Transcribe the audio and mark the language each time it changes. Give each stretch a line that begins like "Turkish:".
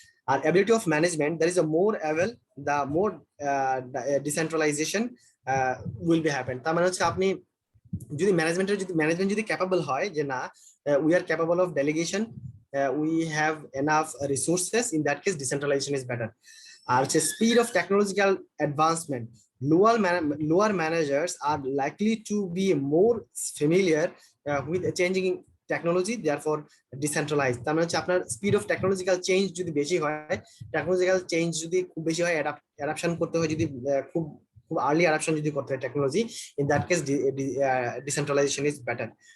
English: আর ability of management, there is a more avail the more decentralization will be happen.
Bangla: তার মানে হচ্ছে আপনি যদি ম্যানেজমেন্ট যদি ক্যাপাবল হয় যে না
English: We are capable of delegation, we have enough resources, in that case decentralization is better. আর হচ্ছে speed of technological advancement, lower managers are likely to be more familiar with changing technology, therefore decentralized.
Bangla: তার মানে হচ্ছে আপনার speed of technological change যদি বেশি হয়, technological change যদি খুব বেশি হয়, অ্যাডাপশন করতে হয় যদি খুব আর্লি অ্যাডাপশন যদি করতে হয় technology,
English: In that case decentralization is better.